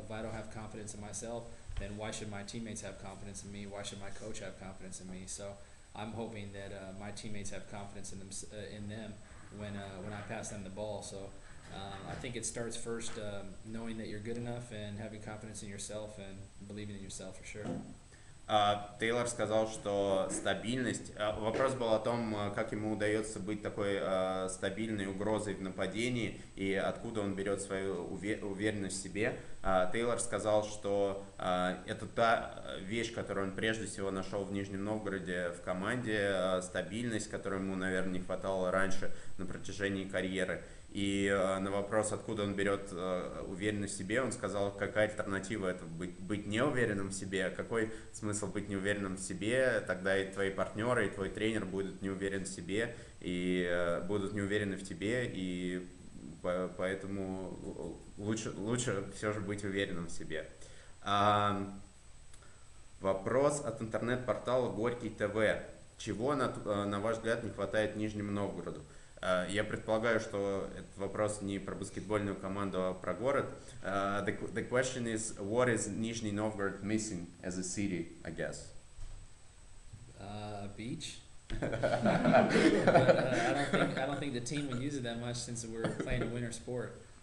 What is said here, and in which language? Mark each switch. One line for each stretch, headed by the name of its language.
English: If I don't have confidence in myself, then why should my teammates have confidence in me? Why should my coach have confidence in me? So I'm hoping that my teammates have confidence in them when I pass them the ball. So I think it starts first knowing that you're good enough and having confidence in yourself and believing in yourself for sure.
Russian: Тейлор сказал, что стабильность. Вопрос был о том, как ему удается быть такой стабильной угрозой в нападении и откуда он берет свою уверенность в себе. Тейлор сказал, что это та вещь, которую он прежде всего нашел в Нижнем Новгороде в команде, стабильность, которой ему, наверное, не хватало раньше на протяжении карьеры. И на вопрос, откуда он берет уверенность в себе, он сказал, какая альтернатива это быть неуверенным в себе, какой смысл быть неуверенным в себе, тогда и твои партнеры, и твой тренер будут не уверены в себе, и будут не уверены в тебе, и поэтому лучше все же быть уверенным в себе. Вопрос от интернет-портала Горький ТВ. Чего, на ваш взгляд, не хватает Нижнему Новгороду? Я предполагаю, что этот вопрос не про баскетбольную команду, а про город.
English: The question is, what is Nizhny Novgorod missing as a city, I guess? Beach. But I don't think the team would use it that much since we're playing a winter sport.